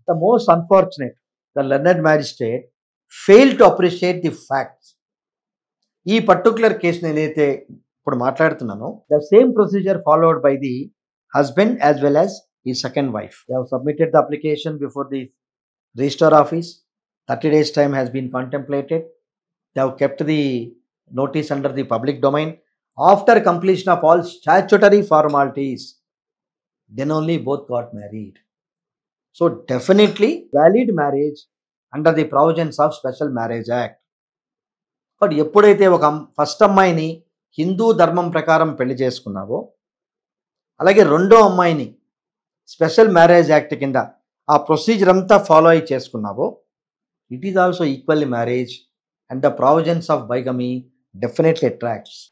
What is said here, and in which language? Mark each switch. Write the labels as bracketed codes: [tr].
[en] The most unfortunate, the learned magistrate fail to appreciate the facts. [te] ఈ particular కేసును ఏదైతే ఇప్పుడు మాట్లాడుతున్నానో [en] The same procedure followed by the husband as well as ఈ second wife. They have submitted the application before the register office. 30 days time has been contemplated. They have kept the notice under the public domain. After completion of all statutory formalities, then only both got married. So definitely valid marriage under the provisions of Special Marriage Act. [te] But ఎప్పుడైతే ఒక first అమ్మాయిని హిందూ ధర్మం ప్రకారం పెళ్లి చేసుకున్నావో, అలాగే రెండో అమ్మాయిని special marriage act కింద ఆ ప్రొసీజర్ అంతా ఫాలో అయి చేసుకున్నావో, [en] It is also equally marriage and the provisions of bigamy definitely attracts.